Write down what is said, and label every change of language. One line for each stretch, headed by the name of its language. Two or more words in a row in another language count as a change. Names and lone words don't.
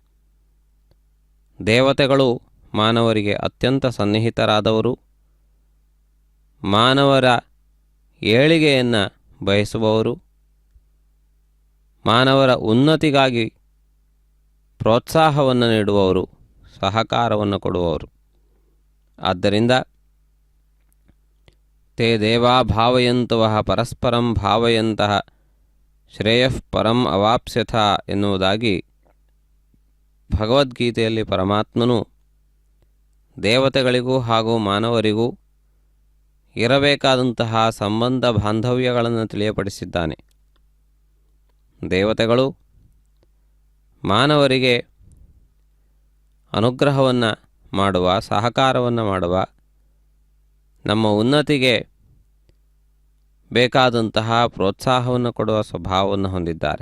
Kannada: ದೇವತೆಗಳು ಮಾನವರಿಗೆ ಅತ್ಯಂತ ಸನ್ನಿಹಿತರಾದವರು, ಮಾನವರ ಏಳಿಗೆಯನ್ನು ಬಯಸುವವರು, ಮಾನವರ ಉನ್ನತಿಗಾಗಿ ಪ್ರೋತ್ಸಾಹವನ್ನು ನೀಡುವವರು, ಸಹಕಾರವನ್ನು ಕೊಡುವವರು. ಆದ್ದರಿಂದ
Sanskrit: ತೇ ದೇವಾ ಭಾವಯಂತವಃ ಪರಸ್ಪರಂ ಭಾವಯಂತಹ ಶ್ರೇಯಃ ಪರಂ ಅವಾಪ್ಸ್ಯಥ
Kannada: ಎನ್ನುವುದಾಗಿ ಭಗವದ್ಗೀತೆಯಲ್ಲಿ ಪರಮಾತ್ಮನು ದೇವತೆಗಳಿಗೂ ಹಾಗೂ ಮಾನವರಿಗೂ ಇರಬೇಕಾದಂತಹ ಸಂಬಂಧ ಬಾಂಧವ್ಯಗಳನ್ನು ತಿಳಿಯಪಡಿಸಿದ್ದಾನೆ. ದೇವತೆಗಳು ಮಾನವರಿಗೆ ಅನುಗ್ರಹವನ್ನು ಮಾಡುವ, ಸಹಕಾರವನ್ನು ಮಾಡುವ, ನಮ್ಮ ಉನ್ನತಿಗೆ ಬೇಕಾದಂತಹ ಪ್ರೋತ್ಸಾಹವನ್ನು ಕೊಡುವ ಸ್ವಭಾವವನ್ನು ಹೊಂದಿದ್ದಾರೆ.